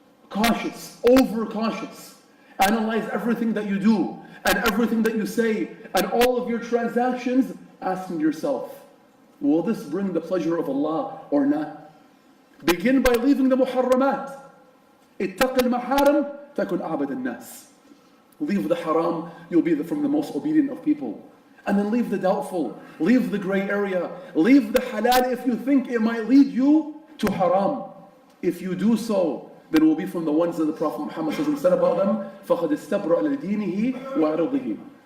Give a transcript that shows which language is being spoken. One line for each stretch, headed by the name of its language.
English: Cautious, over cautious. Analyze everything that you do and everything that you say and all of your transactions, asking yourself, will this bring the pleasure of Allah or not? Begin by leaving the muharramat.
Arabic: اتق المحارم تكن أعبد الناس.
English: Leave the haram, you'll be from the most obedient of people. And then leave the doubtful, leave the gray area, leave the halal if you think it might lead you to haram. If you do so, then we'll be from the ones that the Prophet Muhammad said about them,
Arabic: فَقَدْ اسْتَبْرَأَ لِدِينِهِ وَعِرْضِهِ.